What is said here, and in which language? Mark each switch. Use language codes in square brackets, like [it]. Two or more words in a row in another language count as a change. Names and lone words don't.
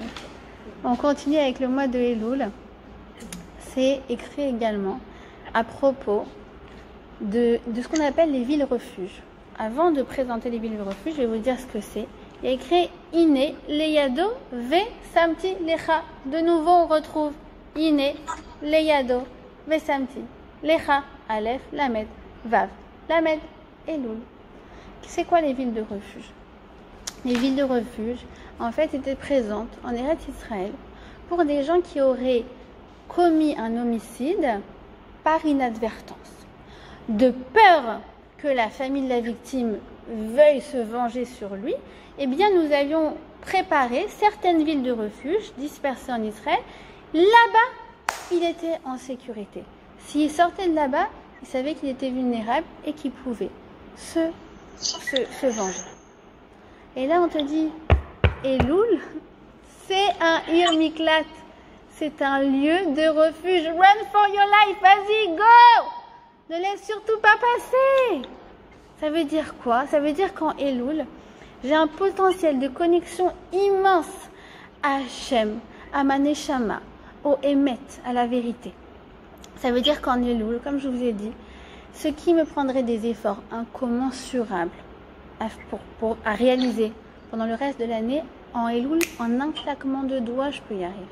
[fr] On continue avec le mois de Elul. C'est écrit également à propos de ce qu'on appelle les villes refuges. Avant de présenter les villes refuges, je vais vous dire ce que c'est. Il y a écrit [he] אנה לידו ושמתי לך. [fr] De nouveau, on retrouve [he] אנה לידו ושמתי לך אלף למד וו למד, [fr] Elul. C'est quoi les villes de refuge? Les villes de refuge, en fait, étaient présentes en [he] ארץ ישראל [fr] pour des gens qui auraient commis un homicide par inadvertance. De peur que la famille de la victime veuille se venger sur lui, eh bien, nous avions préparé certaines villes de refuge dispersées en Israël. Là-bas, il était en sécurité. S'il sortait de là-bas, il savait qu'il était vulnérable et qu'il pouvait se venger. Et là, on te dit, Elul, c'est un [he] עיר מקלט. [fr] C'est un lieu de refuge. [en] Run for your life. [fr] Vas-y, go! Ne laisse surtout pas passer. Ça veut dire quoi? Ça veut dire qu'en Elul, j'ai un potentiel de connexion immense à Hachem, à ma Neshama, au Emet, à la vérité. Ça veut dire qu'en Elul, comme je vous ai dit, ce qui me prendrait des efforts incommensurables à réaliser pendant le reste de l'année, en Elul, en un claquement de doigts, je peux y arriver.